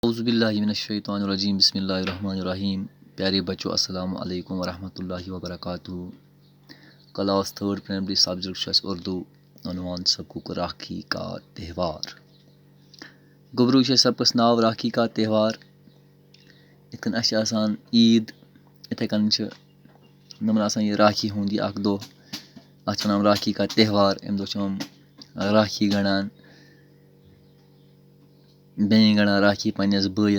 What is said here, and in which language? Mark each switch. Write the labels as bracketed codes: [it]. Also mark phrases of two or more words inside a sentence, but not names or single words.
[ar] اعوذ باللہ من الشیطان الرجیم بسم اللہ الرحمن الرحیم. [ur] پیارے بچوں [ar] السلام علیکم ورحمۃ اللہ وبرکاتہ. [ks] کلاس 3 [en] primary subject [ks] چھُ اَسہِ اردو عنوان سبقُک [ur] راکھی کا تہوار. [ks] گوٚبروٗ چھُ سبقس ناو [ur] راکھی کا تہوار. [ks] یِتھ کٔنۍ اَسہِ چھِ آسان عیٖد یِتھَے کٔنۍ چھِ یِمن آسان یہِ راکھی ہُنٛد یہِ اکھ دۄہ. اَتھ چھِ وَنان [ur] راکھی کا تہوار. [ks] اَمہِ دۄہ چھِ یِم راکھی گنٛڈان، بیٚنہِ گنٛڈان راکھی پنٛنِس بٲیِس.